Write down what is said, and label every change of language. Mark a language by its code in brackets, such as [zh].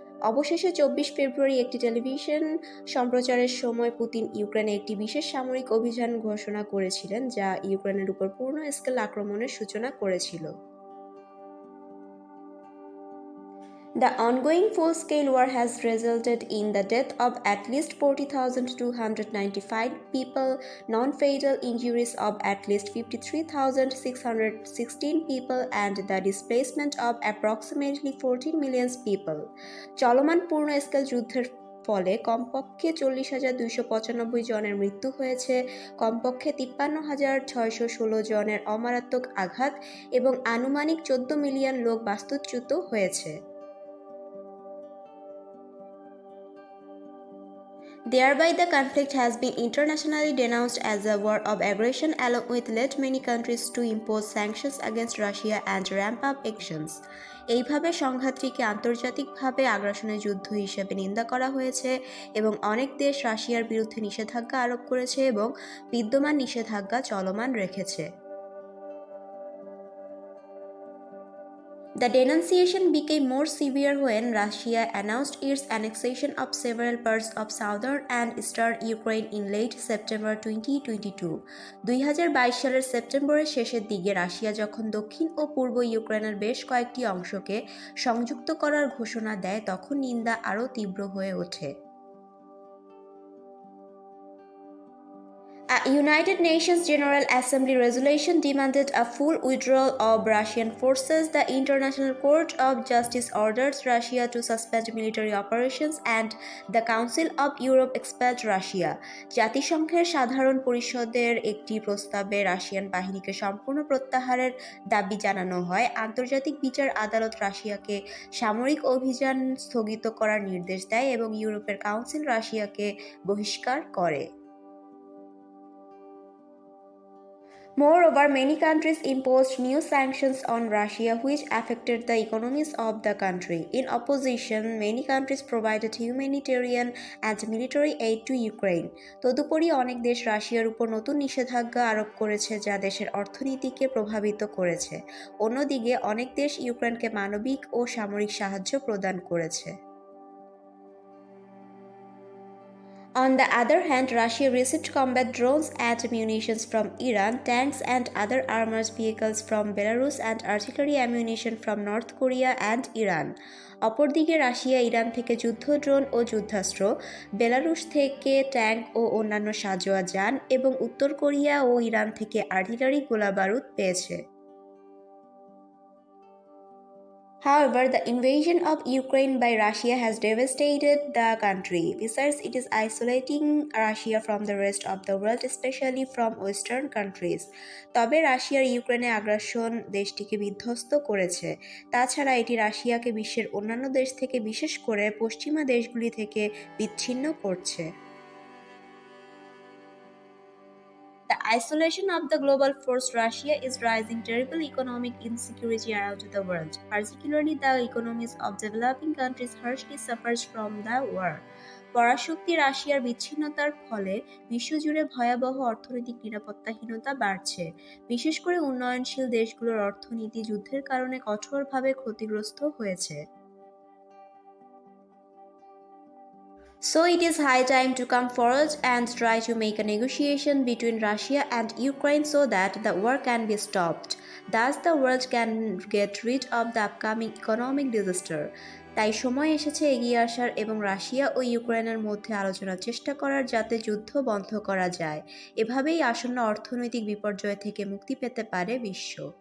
[bn] অবশেষে 24 ফেব্রুয়ারি একটি টেলিভিশন সম্প্রচারের সময় পুতিন ইউক্রেনে একটি বিশেষ সামরিক অভিযান ঘোষণা করেছিলেন যা ইউক্রেনের উপর পূর্ণ স্কেল আক্রমণের সূচনা করেছিল। [en] The ongoing full-scale war has resulted in the death of at least 40,295 people, non-fatal injuries of at least 53,616 people, and the displacement of approximately 14 million people. [bn] চলমান পূর্ণ স্কেল যুদ্ধের ফলে কমপক্ষে 40,295 জনের মৃত্যু হয়েছে, কমপক্ষে 53,616 জনের অমারাত্মক আঘাত এবং আনুমানিক 14 মিলিয়ন লোক বাস্তুচ্যুত হয়েছে। [en] Thereby, the conflict has been internationally denounced as a war of aggression, along with led many countries to impose sanctions against Russia and ramp up actions. [bn] এইভাবে সংঘাতটিকে আন্তর্জাতিকভাবে আগ্রাসনের যুদ্ধ হিসেবে নিন্দা করা হয়েছে এবং অনেক দেশ রাশিয়ার বিরুদ্ধে নিষেধাজ্ঞা আরোপ করেছে এবং বিদ্যমান নিষেধাজ্ঞা চলমান রেখেছে। [en] The denunciation became more severe when Russia announced its annexation of several parts of southern and eastern Ukraine in late September 2022. [bn] 2022 সালের সেপ্টেম্বরের শেষের দিকে রাশিয়া যখন দক্ষিণ ও পূর্ব ইউক্রেনের বেশ কয়েকটি অংশকে সংযুক্ত করার ঘোষণা দেয় তখন নিন্দা আরও তীব্র হয়ে ওঠে। [en] A United Nations General Assembly resolution demanded a full withdrawal of Russian forces. The International Court of Justice ordered Russia to suspend military operations and the Council of Europe expelled Russia. [bn] জাতিসংঘের সাধারণ পরিষদের একটি প্রস্তাবে Russian বাহিনীকে সম্পূর্ণ প্রত্যাহারের দাবি জানানো হয়। আন্তর্জাতিক বিচার আদালত রাশিয়াকে সামরিক অভিযান স্থগিত করার নির্দেশ দেয় এবং ইউরোপের কাউন্সিল রাশিয়াকে বহিষ্কার করে। [en] Moreover, many countries imposed new sanctions on Russia which affected the economies of the country. In opposition, many countries provided humanitarian and military aid to Ukraine. [bn] তদুপরি অনেক দেশ রাশিয়ার উপর নতুন নিষেধাজ্ঞা আরোপ করেছে যা দেশের অর্থনীতিকে প্রভাবিত করেছে। অন্যদিকে অনেক দেশ ইউক্রেনকে মানবিক ও সামরিক সাহায্য প্রদান করেছে। [en] On the other hand, Russia received combat drones and munitions from Iran, tanks and other armored vehicles from Belarus, and artillery ammunition from North Korea and Iran. [bn] অপরদিকে রাশিয়া ইরান থেকে যুদ্ধ ড্রোন ও যুদ্ধাস্ত্র, বেলারুশ থেকে ট্যাঙ্ক ও অন্যান্য সাঁজোয়া যান এবং উত্তর Korea ও Iran থেকে artillery গোলাবারুদ পেয়েছে। [en] However, the invasion of Ukraine by Russia has devastated the country. Besides, it is isolating Russia from the rest of the world, especially from Western countries. [bn] তবে রাশিয়ার ইউক্রেনে আগ্রাসন দেশটিকে বিধ্বস্ত করেছে। তাছাড়া এটি রাশিয়াকে বিশ্বের অন্যান্য দেশ থেকে বিশেষ করে পশ্চিমা দেশগুলি থেকে বিচ্ছিন্ন করছে। [en] The isolation of the global force Russia is raising terrible economic insecurity around the world. Particularly, the economies of developing countries harshly suffers from the war. [bn] পরাশক্তি রাশিয়ার বিচ্ছিন্নতার ফলে বিশ্বজুড়ে ভয়াবহ অর্থনৈতিক নিরাপত্তাহীনতা বাড়ছে। বিশেষ করে উন্নয়নশীল দেশগুলোর অর্থনীতি যুদ্ধের কারণে কঠোরভাবে ক্ষতিগ্রস্ত হয়েছে। [en] So it is high time to come forward and try to make a negotiation between Russia and Ukraine so that the war can be stopped. Thus the world can get rid of the upcoming economic disaster. [bn] তাই সময় এসেছে এগিয়ে আসার এবং Russia ও ইউক্রেনের মধ্যে আলোচনার চেষ্টা করার যাতে যুদ্ধ বন্ধ করা যায়। এভাবেই আসন্ন অর্থনৈতিক বিপর্যয় থেকে মুক্তি পেতে পারে বিশ্ব।